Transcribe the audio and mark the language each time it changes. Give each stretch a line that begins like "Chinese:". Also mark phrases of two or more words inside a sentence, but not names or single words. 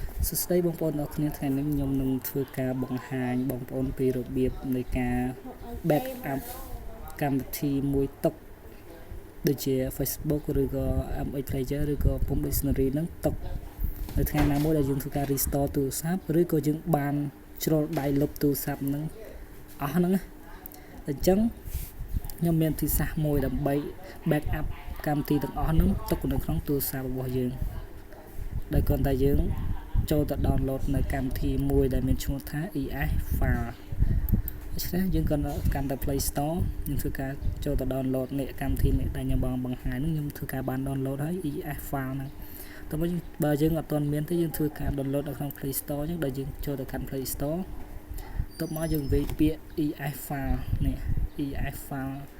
Khmer: សួស្តីបងប្អូនអរគ្នាថ្ងៃនេះខ្ញុំនឹងធ្វើការបង្ហាញបងប្អូនពីរបៀបនៃការ
English: back up
Khmer: កម្មវិធីមួយទុកដូចជា Facebook ឬក៏ MX Player ឬក៏ Pump Dictionary ហ្នឹងទុកនៅ ថ្ងៃណាមួយដែលយើងធ្វើការ restore ទូរស័ព្ទឬក៏យើងបានជ្រុលដៃលុបទូរស័ព្ទហ្នឹងអស់ហ្នឹងអញ្ចឹងខ្ញុំមានវិធីសាស្ត្រមួយដើម្បី back up កម្មវិធីទាំងអស់ហ្នឹងទុកនៅក្នុងទូរស័ព្ទរបស់យើងដោយគ្រាន់តែយើងចូលទៅ download នៅកម្មវិធីមួយដែលមានឈ្មោះថា ES file ដូច្នេះយើងគាត់កាន់តែ Play Store យើងធ្វើការចូលទៅ download នេះកម្មវិធីនេះដែលខ្ញុំបង្ហាញនេះខ្ញុំធ្វើការបាន download ហើយ ES file ហ្នឹងតើបើយើងអត់ទាន់មានទេយើងធ្វើការ download នៅក្នុង Play Store អញ្ចឹងដល់យើងចូលទៅកាន់ Play Store តបមកយើងវាយពាក្យ ES file នេះ ES file